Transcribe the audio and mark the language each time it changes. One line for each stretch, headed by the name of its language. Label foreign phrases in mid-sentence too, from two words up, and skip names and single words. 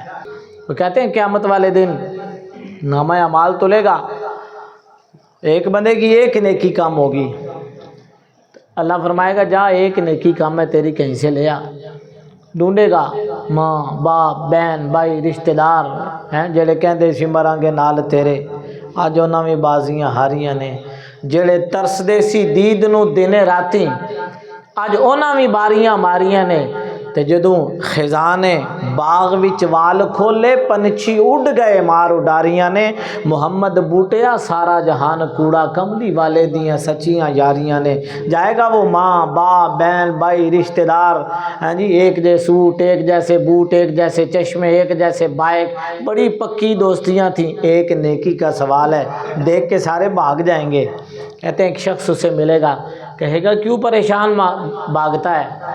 Urdu: وہ کہتے ہیں قیامت والے دن نامہ اعمال تلے گا، ایک بندے کی ایک نیکی کم ہوگی، اللہ فرمائے گا جا ایک نیکی کم میں تیری کہیں سے لے آ۔ ڈھونڈے گا
Punjabi: ماں باپ بہن بھائی رشتہ دار ہیں جڑے کہندے سی مرانگے نال تیرے، اج انہاں وی بازیاں ہاریاں نے، جڑے ترسدے سی دید نو دن راتی اج انہاں وی باریاں ماریاں نے، تے تے جدوں خزانے باغ وچ وال کھولے پنچھی اڈ گئے مار اڈاریاں نے، محمد بوٹیا سارا جہان کوڑا کملی والے دیاں سچیاں یاریاں نے۔
Urdu: جائے گا وہ ماں باپ بہن بھائی رشتہ دار، ہاں جی، ایک جیسے سوٹ ایک جیسے بوٹ ایک جیسے چشمے ایک جیسے بائک، بڑی پکی دوستیاں تھیں۔ ایک نیکی کا سوال ہے، دیکھ کے سارے بھاگ جائیں گے۔ کہتے ہیں ایک شخص اسے ملے گا، کہے گا کیوں پریشان بھاگتا ہے؟